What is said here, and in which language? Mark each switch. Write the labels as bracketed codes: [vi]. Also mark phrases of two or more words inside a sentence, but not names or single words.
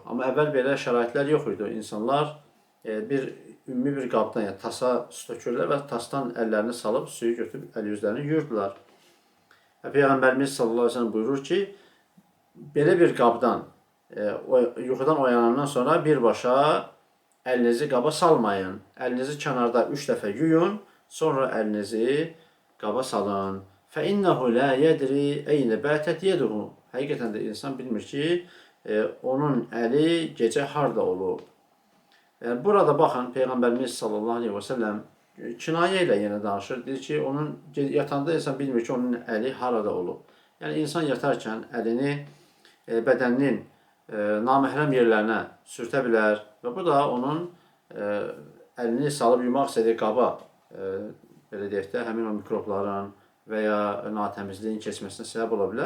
[az] Amma əvvəl belə şəraitlər yox idi. İnsanlar ümumi bir qabdan, yəni tasa su tökürlər və tasdan əllərini salıb suyu götürüb əl yüzlərini yuyurdular. Peyğəmbərimiz [ar] صلى الله عليه وسلم [az] buyurur ki, belə bir qabdan yuxudan oyanandan sonra birbaşa əlinizi qaba salmayın. Əlinizi kənarda 3 dəfə yuyun, sonra əlinizi qaba salın. [ar] فَإِنَّهُ لَا يَدْرِي اَيْنَ بَاتَتْ يَدُهُ. [az] Həqiqətən də insan bilmir ki, onun əli gecə harda olub. Yəni, burada baxın, Peyğəmbərimiz [ar] صلى الله عليه وسلم [az] kinayə ilə yenə danışır. Deyir ki, onun yatanda insan bilmir ki, onun əli harada olub. Yəni, insan yatarkən əlini bədəninin naməhrəm yerlərinə sürtə bilər və bu da onun əlini salıb yumaq istədiyi qaba, belə deyək də, həmin o mikrobların və ya natəmizliyin keçməsinə səbəb ola bilər.